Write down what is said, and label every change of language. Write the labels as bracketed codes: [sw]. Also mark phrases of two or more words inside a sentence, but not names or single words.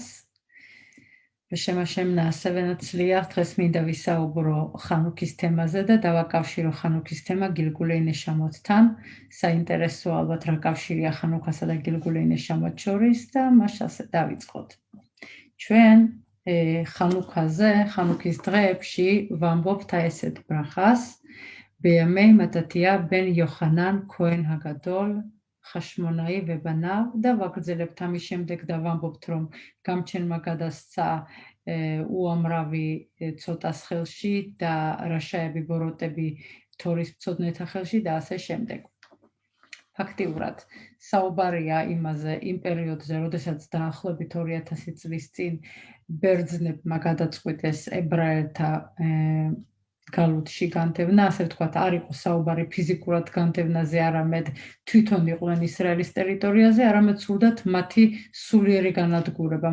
[ka] Შემაშემნა ასევე ნაცლია დღეს მინდა ვისაუბრო ხანუქის თემაზე და დავაკავშირო ხანუქის თემა [he] גלגולי נשמות. [ka] საინტერესო ალბათ რა კავშირია ხანუქასა და [he] גלגולי נשמות [ka] შორის და მას ასე დავიწყოთ. ჩვენ ხანუქაზე, ხანუქის დღეებში ვამბობთ ესეთ ბრახას. [he] בימי מתתיה בן יוחנן כהן הגדול חשמונאי ובניו [ka] და ვაგრძელებთ ამის შემდეგ და ვამბობთ რომ გამჩენმა გადასცა უამრავი ცოტას ხელში და რაშაები ბოროტები თორის მცოდნეთა ხელში და ასე შემდეგ. ფაქტიურად საუბარია იმაზე იმ პერიოდზე, როდესაც დაახლოებით 2000 წლის წინ ბერძნებმა გადაწყვიტეს ებრაელთა გალუდში განდევნა, ასე ვთქვათ, არ იყო საუბარი ფიზიკურად განდევნაზე, არამედ თვითონ იყვნენ ისრაელის ტერიტორიაზე, არამედ სურდათ მათი სულიერი განადგურება.